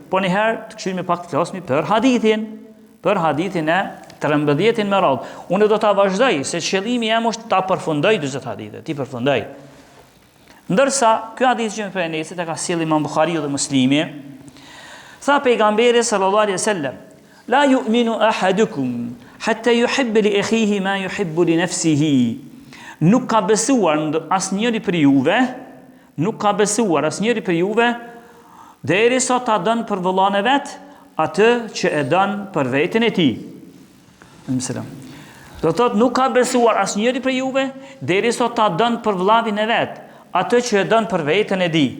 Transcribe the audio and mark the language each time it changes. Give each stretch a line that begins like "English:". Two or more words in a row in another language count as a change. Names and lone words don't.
Albanian: Po një herë të këshirmi pak të flasmi për hadithin e 13 me radhë. Unë do ta vazhdoj se qëllimi jam është ta përfundoj 40 hadithe, ti përfundoj. Ndërsa, ky hadith që më për Enesit e ka sjellë Imam Buhariu dhe Muslimi, tha pejgamberi
Arabic: صلى الله عليه وسلم لا يؤمن أحدكم حتى يحب لأخيه ما يحب لنفسه."
Albanian: Nuk ka besuar asnjëri për juve, derisa ta dën për vëllain e vet atë që e dën për veten e tij. Do thotë nuk ka besuar asnjëri për juve, derisa ta dën për vëllain e vet atë që e dën për veten e tij.